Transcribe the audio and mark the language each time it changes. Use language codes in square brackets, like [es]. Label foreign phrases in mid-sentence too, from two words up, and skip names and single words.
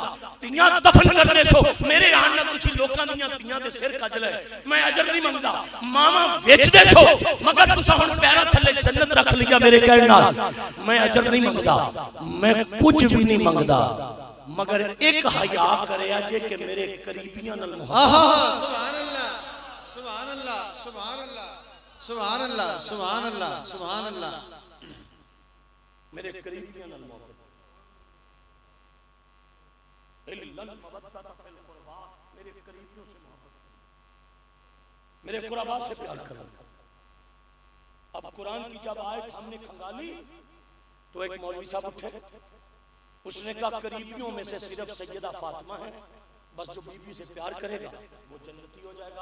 [pa] تیاں دفن کرنے سو میرے آن نال تسی لوکاں دیاں تیاں دے سر کج لے، میں اجر نہیں منگدا. ماواں ویچدے سو مگر تسا ہن پیراں تھلے جنت رکھ لیا میرے کہن نال، میں اجر نہیں منگدا. میں کچھ بھی نہیں منگدا مگر ایک حیا کریا جے کہ میرے قریبیاں نال محبت. [ar] سبحان الله، سبحان الله، سبحان الله، سبحان الله، سبحان الله، سبحان الله. [pa] میرے قریبیاں نال محبت, [ar] إلا المودة في القربى, [ur] میرے قریبیوں سے محبت، میرے قربیٰ سے پیار کرو. اب قرآن کی جب آیت ہم نے کھنگالی تو ایک مولوی صاحب اٹھے، اس نے کہا قریبیوں میں سے صرف سیدہ فاطمہ ہے، بس جو بی بی سے پیار کرے گا وہ جنتی ہو جائے گا.